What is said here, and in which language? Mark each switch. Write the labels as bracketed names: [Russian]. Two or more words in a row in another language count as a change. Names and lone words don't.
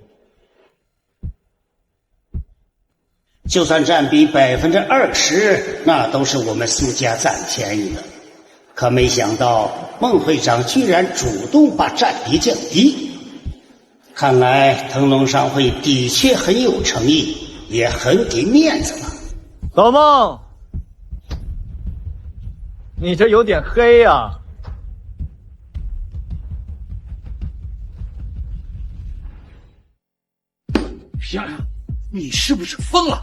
[Chinese] 就算佔比20%，那都是我們蘇家佔便宜的。可沒想到孟會長居然主動把佔比降低，看來騰龍商會的確很有誠意，也很給面子了。老孟，你這有點黑呀！漂亮，你是不是瘋了？